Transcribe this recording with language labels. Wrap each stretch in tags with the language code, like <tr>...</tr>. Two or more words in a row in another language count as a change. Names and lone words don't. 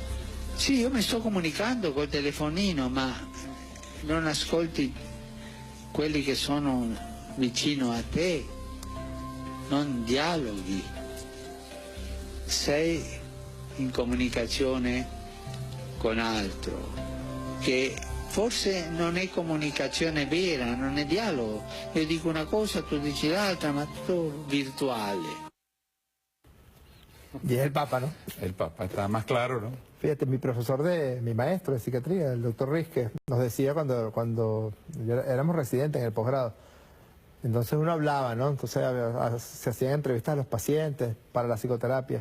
<it>Sì, io mi sto comunicando col telefonino, ma non ascolti quelli che sono vicino a te, non dialoghi. Sei in comunicazione con altro, che forse non è comunicazione vera, non è dialogo. Io dico una cosa, tu dici l'altra, ma tutto virtuale.</it> <es>Y es el Papa, ¿no? El Papa está más claro, ¿no? Fíjate, mi maestro de psiquiatría, el doctor Rizque, nos decía cuando éramos residentes en el posgrado, entonces uno hablaba, ¿no? Entonces se hacían entrevistas a los pacientes para la psicoterapia.</es>